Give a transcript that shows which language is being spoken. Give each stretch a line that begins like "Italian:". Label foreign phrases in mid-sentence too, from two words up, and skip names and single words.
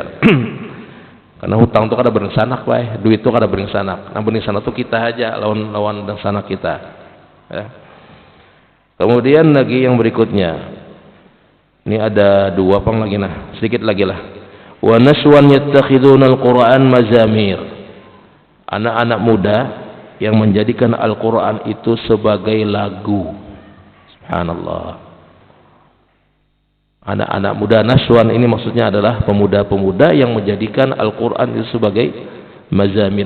Banjar: Karena hutang itu kada beringsanak, Pak. Duit itu kada beringsanak. Nah, beringsanak itu kita aja lawan sanak kita.
Indonesian: Ya. Kemudian lagi yang berikutnya.
Banjar: Ini ada 2 pang lagi nah, sedikit lagi lah.
Arabic: ونشوان يتخذون القرآن مزامير.
Indonesian: Anak-anak muda yang menjadikan Al-Quran itu sebagai lagu. Subhanallah. Anak-anak muda, naswan ini maksudnya adalah pemuda-pemuda yang menjadikan Al-Quran itu sebagai mazamir.